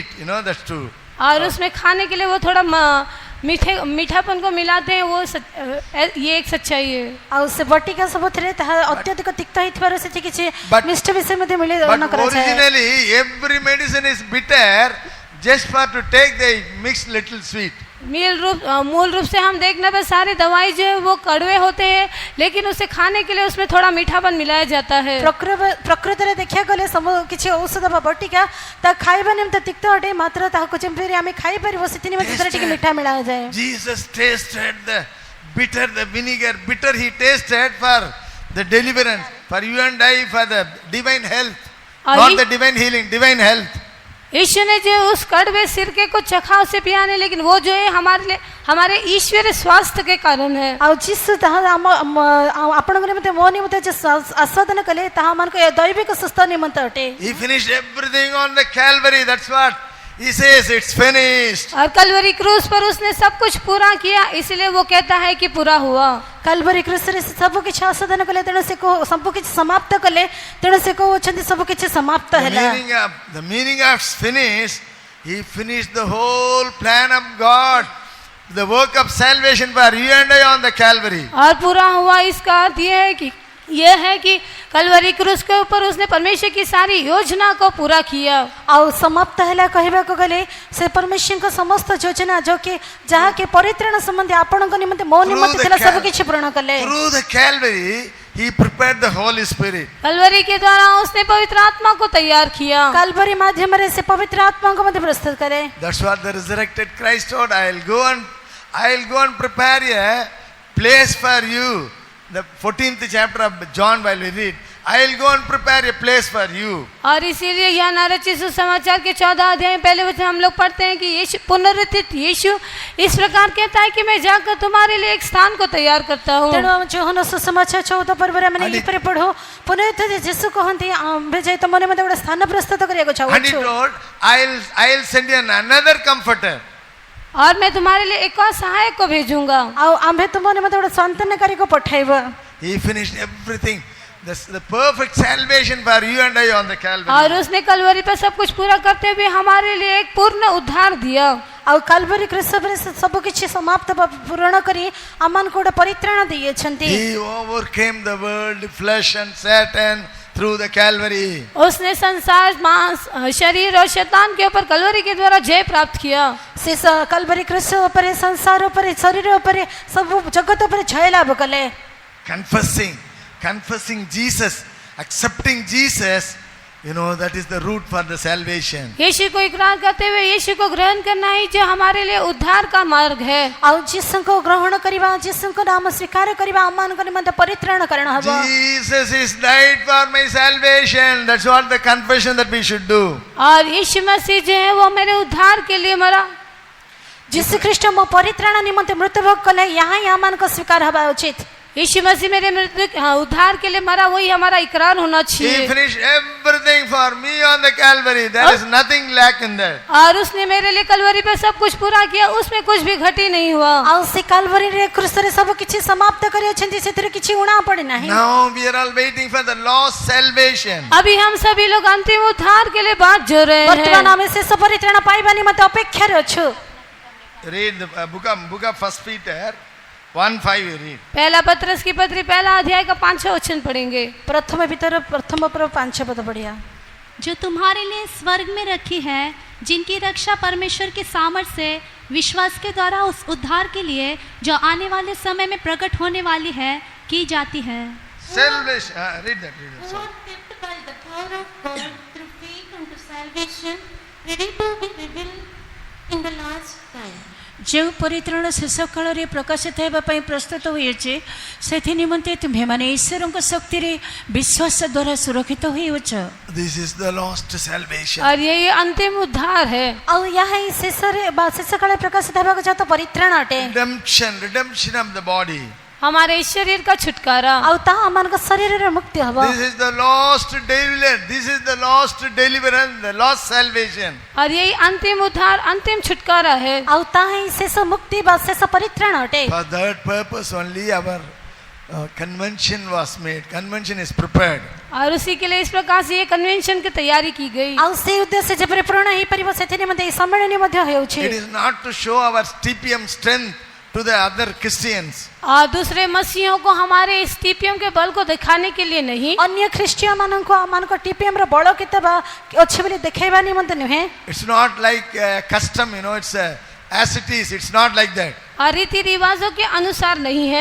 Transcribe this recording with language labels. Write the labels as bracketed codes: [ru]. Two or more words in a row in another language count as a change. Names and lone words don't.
[en] You know, that's true. [hi] और उसमें खाने के लिए वो थोड़ा मीठापन को मिलाते हैं, वो ये एक सच्चाई है। [or] ଆଉ ସେ ବଟିକା ସବୁଥିରେ ତାହା ଅତ୍ୟଧିକ ତିକ୍ତ ହେଇଥିବାରୁ ସେଠି କିଛି ମିଷ୍ଟ ବିଷୟ ମଧ୍ୟ ମିଳନ But କରାଯାଏ। [en] originally, every medicine is bitter just for to take they mix little sweet. [hi] मूल रूप से हम देखने पर सारी दवाई जो है वो कड़वे होते हैं, लेकिन उसे खाने के लिए उसमें थोड़ा मीठापन मिलाया जाता है। [or] ପ୍ରକୃତରେ ଦେଖିବାକୁ ଗଲେ ସବୁ କିଛି ଔଷଧ ବା ବଟିକା ତା ଖାଇବା ନିମନ୍ତେ ତିକ୍ତ ଅଟେ, ମାତ୍ର ତାହାକୁ ଯେମିତି ଆମେ ଖାଇପାରିବ ସେଥି ନିମନ୍ତେ ସେଥିରେ ଟିକେ ମିଠା ମିଳାଯାଏ। [en] Jesus tasted the bitter, the vinegar, bitter he tasted for the deliverance, for you and I, for the divine health, not the divine healing, divine health. [hi] यीशु ने जो उस कड़वे सिरके को चखा उसे पिया नहीं, लेकिन वो जो है हमारे ईश्वरीय स्वास्थ्य के कारण है। [or] ଆଉ ଯୀଶୁ ତାହା ଆପଣଙ୍କ ନିମନ୍ତେ ମୋ ନିମନ୍ତେ ଯେ ଆସ୍ୱାଦନ କଲେ ତାହା ଆମମାନଙ୍କ ଦୈବିକ ସୁସ୍ଥ ନିମନ୍ତେ ଅଟେ। [en] He finished everything on the Calvary. That's what he says. It's finished. [hi] और कलवरी क्रूस पर उसने सब कुछ पूरा किया, इसलिए वो कहता है कि पूरा हुआ। [or] କାଲବରୀ କ୍ରୁସରେ ସବୁ କିଛି ଆସ୍ୱାଦନ କଲେ, ତେଣୁ ସେ ସବୁ କିଛି ସମାପ୍ତ କଲେ, ତେଣୁ ସେ କହୁଛନ୍ତି ସବୁ କିଛି ସମାପ୍ତ ହେଲା। [en] The meaning of finish, he finished the whole plan of God, the work of salvation for you and I on the Calvary. [hi] और पूरा हुआ इसका अर्थ यह है कि कलवरी क्रूस के ऊपर उसने परमेश्वर की सारी योजना को पूरा किया। [or] ଆଉ ସମାପ୍ତ ହେଲା କହିବାକୁ ଗଲେ ସେ ପରମେଶ୍ୱରଙ୍କ ସମସ୍ତ ଯୋଜନା ଯାହା କି ପରିତ୍ରାଣ ସମ୍ବନ୍ଧୀ ଆପଣଙ୍କ ନିମନ୍ତେ ମୋ ନିମନ୍ତେ ଥିଲା ସବୁ କିଛି ପୂରଣ କଲେ। [en] Through the Calvary, he prepared the Holy Spirit. [hi] कलवरी के द्वारा उसने पवित्र आत्मा को तैयार किया। [or] କାଲବରୀ ମାଧ୍ୟମରେ ସେ ପବିତ୍ର ଆତ୍ମାଙ୍କୁ ମଧ୍ୟ ପ୍ରସ୍ତୁତ କରେ। [en] That's what the resurrected Christ told. I'll go and prepare a place for you. The 14th chapter of John, while we read, I'll go and prepare a place for you. [hi] और इसीलिए यह नरचित सुसमाचार के 14 अध्याय पहले वचन हम लोग पढ़ते हैं कि यीशु पुनरुत्थित यीशु इस प्रकार कहता है कि मैं जाकर तुम्हारे लिए एक स्थान को तैयार करता हूँ। [or] ତେଣୁ ଯୋହନ ସୁସମାଚାର 14 ପର୍ବରେ ଆମେ ଏହିପରି ପଢୁ, ପୁନରୁତ୍ଥିତ ଯୀଶୁ କହନ୍ତି ଆମ୍ଭେ ଯାଇ ତମ ନିମନ୍ତେ ଗୋଟେ ସ୍ଥାନ ପ୍ରସ୍ତୁତ କରିବାକୁ ଚାହୁଁଛୁ। [en] And he told, I'll send you another comforter. [hi] और मैं तुम्हारे लिए एक और सहायक को भेजूंगा। [or] ଆଉ ଆମ୍ଭେ ତୁମ ନିମନ୍ତେ ଗୋଟେ ସନ୍ତାନକାରୀକୁ ପଠାଇବ। [en] He finished everything. That's the perfect salvation for you and I on the Calvary. [hi] और उसने कलवरी पर सब कुछ पूरा करते हुए हमारे लिए एक पूर्ण उद्धार दिया। [or] ଆଉ କାଲବରୀ କ୍ରୁସରେ ସବୁ କିଛି ସମାପ୍ତ ପୂରଣ କରି ଆମମାନଙ୍କୁ ଗୋଟେ ପରିତ୍ରାଣ ଦେଇଛନ୍ତି। [en] He overcame the world, flesh and Satan through the Calvary. [hi] उसने संसार, मांस, शरीर और शैतान के ऊपर कलवरी के द्वारा जय प्राप्त किया। [or] ସେ କାଲବରୀ କ୍ରୁସ ଉପରେ, ସଂସାର ଉପରେ, ଶରୀର ଉପରେ, ସବୁ ଜଗତ ଉପରେ ଜୟ ଲାଭ କଲେ। [en] Confessing Jesus, accepting Jesus, you know, that is the root for the salvation. [hi] यीशु को इकरार करते हुए यीशु को ग्रहण करना ही जो हमारे लिए उद्धार का मार्ग है। [or] ଆଉ ଯୀଶୁଙ୍କୁ ଗ୍ରହଣ କରିବା, ଯୀଶୁଙ୍କ ନାମ ସ୍ୱୀକାର କରିବା ଆମମାନଙ୍କ ନିମନ୍ତେ ପରିତ୍ରାଣ କାରଣ ହେବ। [en] Jesus is died for my salvation. That's what the confession that we should do. [hi] और यीशु मसीह जो है वो मेरे उद्धार के लिए मरा। [or] ଯୀଶୁ ଖ୍ରୀଷ୍ଟ ମୋ ପରିତ୍ରାଣ ନିମନ୍ତେ ମୃତ୍ୟୁଭୋଗ କଲେ, ଏହା ହିଁ ଆମମାନଙ୍କ ସ୍ୱୀକାର ହେବା ଉଚିତ। [hi] यीशु मसीह मेरे उद्धार के लिए मरा, वही हमारा इकरार होना He चाहिए। [en] finished everything for me on the Calvary. There is nothing lack in that. [hi] और उसने मेरे लिए कलवरी पे सब कुछ पूरा किया, उसमें कुछ भी घटी नहीं हुआ। [or] ଆଉ ସେ କାଲବରୀରେ କ୍ରୁସରେ ସବୁ କିଛି ସମାପ୍ତ କରିଅଛନ୍ତି, ସେଥିରେ କିଛି ଉଣା ପଡି ନାହିଁ। [en] Now we are all waiting for the lost salvation. [hi] अभी हम सभी लोग अंतिम उद्धार के लिए बात जो रहे ବର୍ତ୍ତମାନ हैं। [or] ଆମେ ଶେଷ ପରିତ୍ରାଣ ପାଇବା ନିମନ୍ତେ ଅପେକ୍ଷାରେ ଅଛୁ। [en] Read the book of 1 Peter 1:5. You read. [hi] पहला पत्रस की पत्री पहला अध्याय का 5 वचन पढ़ेंगे। [or] ପ୍ରଥମ ଭିତର ପ୍ରଥମ 5 ପଦ ପଢିବା। [hi] जो तुम्हारे लिए स्वर्ग में रखी है, जिनकी रक्षा परमेश्वर के सामर्थ्य से विश्वास के द्वारा उस उद्धार के लिए जो आने वाले समय में प्रकट होने वाली है की जाती है। [en] Salvation. Read that. Who are kept by the power of God through faith unto salvation, ready to be revealed in the last time. [or] ଯୋ ପରିତ୍ରାଣ ଶେଷ କାଳ ପ୍ରକାଶିତ ହୋଗାପୀ ପ୍ରସ୍ତୁତ ହୋଇଛେ ସେଥି ନିମନ୍ତେ ତୁମ୍ହେଁ ଈଶ୍ୱର ଶକ୍ତି ରେ ବିଶ୍ୱାସ ଦ୍ୱାରା ସୁରକ୍ଷିତ ହୋଇଛ। [en] This is the lost salvation. [hi] और ये अंतिम उद्धार है। [or] ଆଉ ଏହା ହିଁ ଶେଷରେ ବା ଶେଷ କାଳରେ ପ୍ରକାଶିତ ହେବାକୁ ଯାଉଥିବା ପରିତ୍ରାଣ ଅଟେ। [en] Redemption of the body. [hi] हमारे इस शरीर का छुटकारा। [or] ଆଉ ତାହା ଆମମାନଙ୍କ ଶରୀରରେ ମୁକ୍ତି ହେବ। [en] This is the lost deliverance. This is the lost deliverance, the lost salvation. [hi] और यही अंतिम उद्धार अंतिम छुटकारा है। [or] ଆଉ ତାହା ହିଁ ଶେଷ ମୁକ୍ତି ବା ଶେଷ ପରିତ୍ରାଣ ଅଟେ। [en] For that purpose only our convention was made. Convention is prepared. [hi] और उसी के लिए इस प्रकार से ये कन्वेंशन की तैयारी की गई। [or] ଆଉ ସେଇ ଉଦ୍ଦେଶ୍ୟ ଯେପରି ପୂରଣ ହେଇପାରିବ ସେଥି ନିମନ୍ତେ ଏହି ସମ୍ମିଳନୀ ମଧ୍ୟ ହେଉଛି। [en] It is not to show our TPM strength to the other Christians. [hi] और दूसरे मसीहों को हमारे इस टीपीएम के बल को दिखाने के लिए नहीं। [or] ଅନ୍ୟ ଖ୍ରୀଷ୍ଟିୟାନ ମାନଙ୍କୁ ଆମମାନଙ୍କ TPM ର ବଳ କେତେ ବା ଅଛି ବୋଲି ଦେଖାଇବା ନିମନ୍ତେ ନୁହେଁ। [en] It's not like a custom, it's as it is. It's not like that. [hi] और रीति रिवाजों के अनुसार नहीं है।